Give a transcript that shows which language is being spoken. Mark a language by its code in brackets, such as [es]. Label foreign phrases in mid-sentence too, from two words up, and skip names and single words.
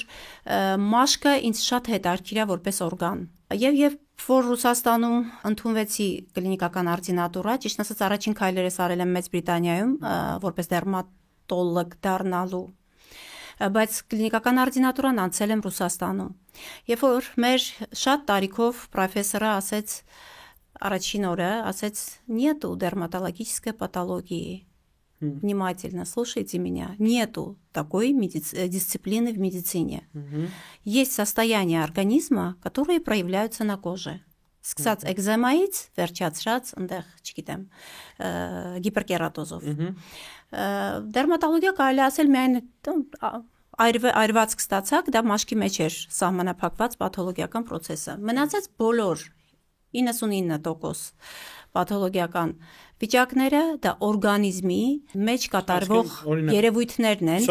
[hy] մաշկը ինձ շատ հետաքրքիր է որպես օրգան։ Եվ որ Ռուսաստանում ընդունվեցի կլինիկական արդինատուրա, ճիշտ ասած առաջին քայլերս արել եմ Մեծ Բրիտանիայում, որպես դերմատոլոգ դառնալու, բայց կլինիկական արդինատուրան անցել եմ Ռուսաստանում։ Երբ որ մեր շատ տարիքով պրոֆեսորը ասեց առաջին օրը, ասեց [ru] «Нету дерматологической патологии». Внимательно слушайте меня. Нету такой дисциплины в медицине. Есть состояния организма, которые проявляются на коже. [hy] Սկսած էկզեմայից, վերջացրած այնտեղ, չգիտեմ, գիպերկերատոզով։ Դերմատոլոգիա կարելի ասել միայն այրվածք ստացակ, դա մաշկի մեջ էր սահմանափակված պաթոլոգիական process-ը։ Մնացած բոլոր 99% պաթոլոգիական վիճակները դա օրգանիզմի մեջ կատարվող երևույթներն են,